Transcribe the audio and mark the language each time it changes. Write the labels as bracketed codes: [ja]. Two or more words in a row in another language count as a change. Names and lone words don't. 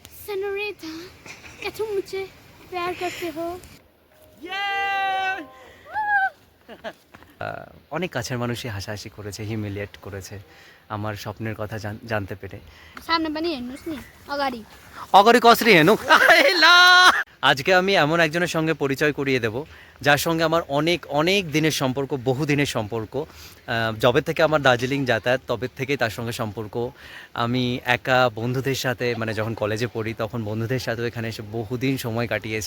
[hi] सेनोरिटा, क्या तुम मुझे प्यार करते हो? [bn] অনেক কাছের মানুষই হাসাহাসি করেছে, হিউমিলিয়েট করেছে আমার স্বপ্নের কথা জানতে পেরে। [ne] सामने पनि हेर्नुस् नि अगाडि [bn] অগরি কসরি হেনু আজকে আমি এমন একজনের সঙ্গে পরিচয় করিয়ে দেব যার সঙ্গে আমার অনেক অনেক দিনের সম্পর্ক, বহু দিনের সম্পর্ক। যবে থেকে আমার দার্জিলিং যাতায়াত তবে থেকেই তার সঙ্গে সম্পর্ক। আমি একা বন্ধুদের সাথে, মানে যখন কলেজে পড়ি তখন বন্ধুদের সাথেও এখানে এসে বহুদিন সময় কাটিয়েছি।